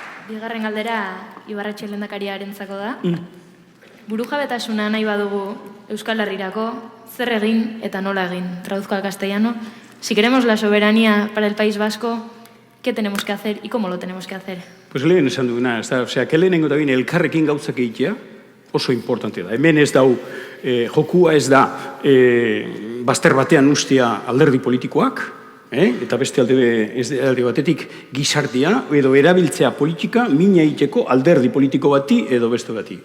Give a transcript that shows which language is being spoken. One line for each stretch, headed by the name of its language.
Basque: Bigarren galdera Ibarretxe lehendakariarentzako da. Burujabetasuna nahi badugu Euskal Herrirako, zer egin eta nola egin.
Spanish: Traduzco al castellano. Si queremos la soberanía para el País Vasco, ¿qué tenemos que hacer y cómo lo tenemos que hacer?
Basque: Pues lehen esan duguna, osea, que lehenengo eta bine elkarrekin gauzak egitea oso importante da. Hemen ez dau, jokua ez da bazter batean ustea alderdi politikoak, eta beste alde batetik gizartea edo erabiltzea politika mina egiteko alderdi politiko bati edo beste bati.